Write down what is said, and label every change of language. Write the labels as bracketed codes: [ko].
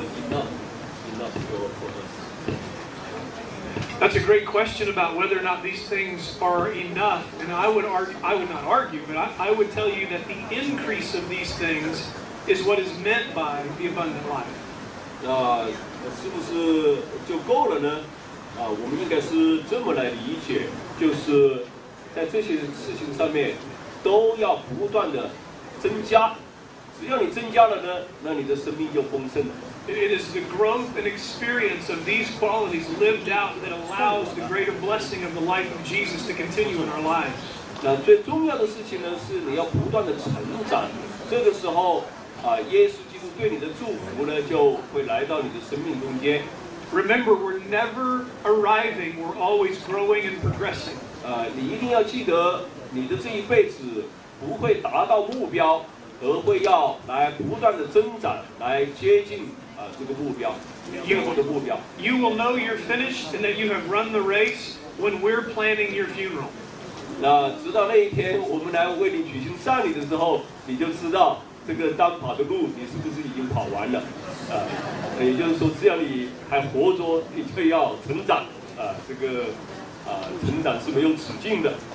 [en] That's enough for us. That's a great question about whether or not these things are enough. And I would not argue, but I would tell you that the increase of these things is what is meant by the abundant life. [zh] 是不是就够了呢？我们应该是这么来理解，就是在这些事情上面都要不断的增加。只要你增加了呢，那你的生命就丰盛了。 [en] It is the growth and experience of these qualities lived out that allows the greater blessing of the life of Jesus to continue in our lives. [zh] 那最重要的事情呢，是你要不断的成长。这个时候耶稣基督对你的祝福呢，就会来到你的生命中间。 [en] Remember, we're never arriving; we're always growing and progressing. [zh] 你一定要记得，你的这一辈子不会达到目标，而会要来不断的增长，来接近这个目标，最后的目标。 [en] You will know you're finished and that you have run the race when we're planning your funeral. [zh] 那直到那一天，我们来为你举行葬礼的时候，你就知道这个当跑的路，你是不是已经跑完了？也就是说，只要你还活着，你就要成长。这个成长是没有止境的。